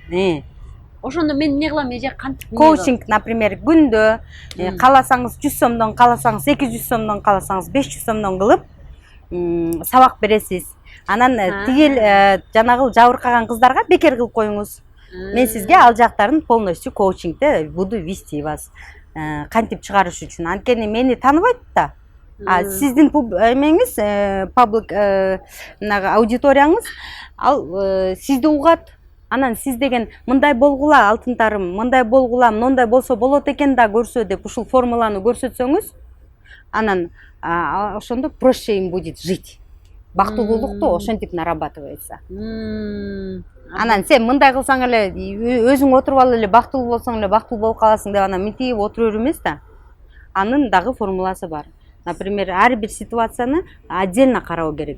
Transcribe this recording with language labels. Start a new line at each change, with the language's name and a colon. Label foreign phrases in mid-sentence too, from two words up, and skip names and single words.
Kyrgyz: Ошондо мен эмне кылам, эже кантип? Коучинг, например, күндө кааласаңыз 100 сомдон, кааласаңыз 200 сомдон, кааласаңыз 500 сомдон кылып сабак бересиз. Анан тигил жанагы жабыркаган кыздарга бекер кылып коюңуз. Мен сизге ал жактарын полностью коучингде
Russian: буду вести вас.
Kyrgyz: Кантип чыгарыш үчүн. Анткени мени тааныбайт да. Сиздин эмеңиз, паблик аудиторияңыз ал сизди угат. Анан сиз деген мындай болгула алтындарым, мындай болгула, мындай болсо болот экен да көрсө деп ушул формуланы көрсөтсөңүз, анан ошондо
Russian: проще им будет жить.
Kyrgyz: Бактылуулукту ошентип нарабатывается. Анан сен мындай кылсаң эле өзүң отуруп алып эле бактылуу болсоң эле бактылуу болуп каласың деп анан мынтип отура бер эмес да. Анын дагы формуласы бар. Например, ар бир ситуацияны отдельно кароо керек.